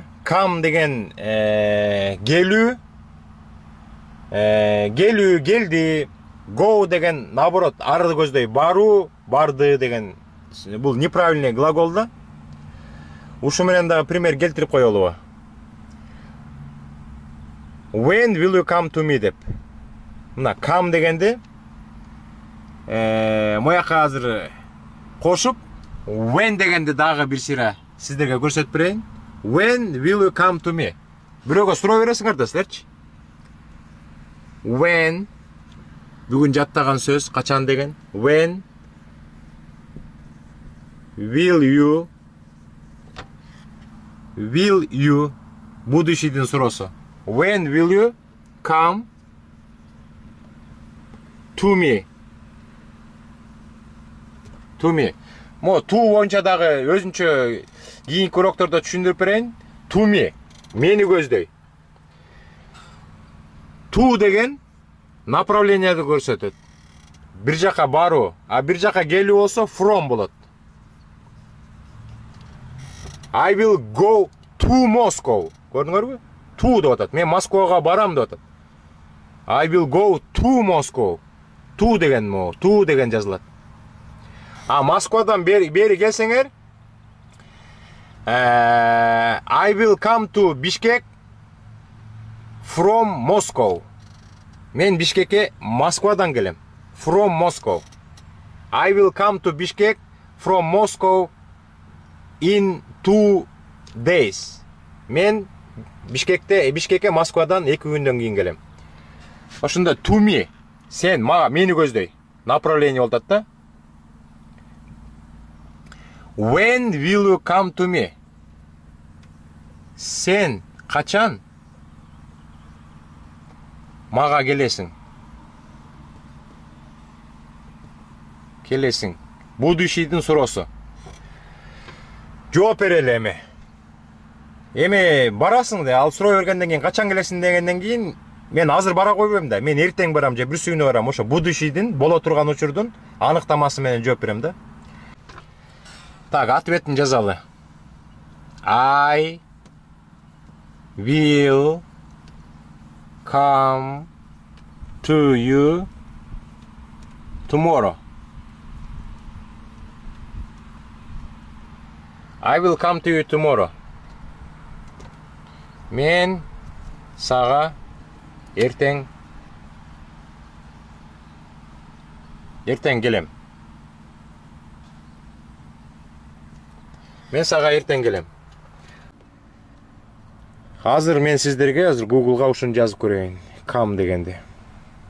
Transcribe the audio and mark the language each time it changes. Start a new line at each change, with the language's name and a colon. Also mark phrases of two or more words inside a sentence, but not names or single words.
Kyrgyz: Come деген келүү. Келүү, келди. Go деген наоборот, арды көздөй баруу, барды деген. Бул
Russian: неправильный глагол
Kyrgyz: да. Ушу менен дагы пример келтирип коелубу.
English: When will you come to me деп.
Kyrgyz: Мына come дегенди мояка азыр кошуп when дегенди дагы бир сыйра сиздерге көрсөтүп берейин.
English: When will you come to me?
Kyrgyz: Бирөөгө суроо бересиңер да силерчи. When бүгүн жаттаган сөз качан деген.
English: When will you
Kyrgyz: будущийдин суроосу.
English: When will you come to me? To me.
Kyrgyz: Мо to боюнча дагы өзүнчө кийинки уроктордо түшүндүрүп берейин.
English: To me.
Kyrgyz: Мени көздөй. To деген направлениеди көрсөтөт. Бир жака баруу, а бир жака келүү болсо from болот.
English: I will go to Moscow. Көрдүңөрбү?
Kyrgyz: To деп атат. Мен Москвага барам деп атат.
English: I will go to Moscow. To
Kyrgyz: деген мо,
English: to
Kyrgyz: деген жазылат. А Москвадан бери келсеңер,
English: I will come to Bishkek from Moscow.
Kyrgyz: Мен Бишкекке Москвадан келем.
English: From Moscow. I will come to Bishkek from Moscow in 2 days.
Kyrgyz: Мен Бишкекке Москвадан 2 күндөн кийин келем. Ошондо
English: to me,
Kyrgyz: сен мага мени көздөй. Направление болот да.
English: When will you come to me?
Kyrgyz: Сен качан мага келесиң? Келесиң. Будущийдин суроосу. Жооп берели эми. Эми барасың да, ал суроо бергенден кийин качан келесиң дегенден кийин мен азыр бара койбойм да. Мен эртең барам же бүрсү күнү барам. Ошо будущийдин боло турган учурдун аныктамасы менен жооп берем да. Так, ответин жазалы.
English: I will come to you tomorrow. I will come to you tomorrow.
Kyrgyz: Мен сага эртең келем. Мен сага эртең келем. Азыр мен сиздерге Google'га ушуну жазып көрөйүн. Come дегенди.